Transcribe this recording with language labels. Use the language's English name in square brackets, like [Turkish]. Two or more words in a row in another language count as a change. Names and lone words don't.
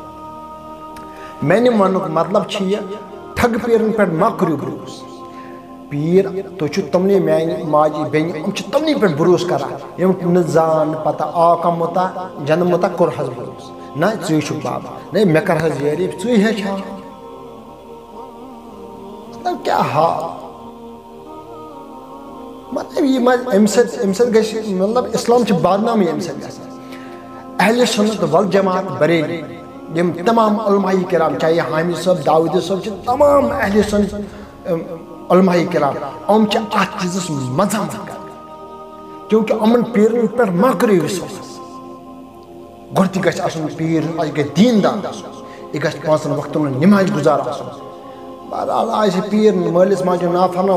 [Kashmiri] بیعت میٛانہِ وَننُک مطلب چھِ یہِ ٹھگہٕ پیٖرَن پٮ۪ٹھ مہ کٔرِو بروسہٕ پیٖر تُہۍ چھِو تِمنٕے میٛانہِ ماجہِ بیٚنہِ یِم چھِ تِمنٕے پٮ۪ٹھ بروسہٕ کران یِم نہٕ زان پتہ آو کانٛہہ مُتا جنہٕ مُتا کوٚر حظ بروسہٕ نہ ژٕے چھُکھ بابا نہ مےٚ کر حظ یٲری ژٕے ہیٚچھ ہا مطلب کیٛاہ حال مطلب یہِ ما اَمہِ سۭتۍ گژھِ مطلب اِسلام چھِ بدنامٕے اَمہِ سۭتۍ گژھان اہلِ سُنت والجماعت بریلی یِم تمام علماء کرام چاہے حامد صٲب داوٗدی صٲب چھِ تمام اہلِ سُنت علماء کرام یِم چھِ اَتھ چیٖزَس مذمت کران کیونکہِ یِمن پیٖرَن پٮ۪ٹھ مہ کٔرِو وِشواس گۄڈٕ تہِ گژھِ آسُن پیٖر یہِ گژھِ دیٖندار آسُن یہِ گژھِ پانٛژَن وقتَن ہُنٛد نٮ۪مازِ گُزار آسُن بہرحال آسہِ پیٖر مٲلِس ماجہِ ہُنٛد نافرمان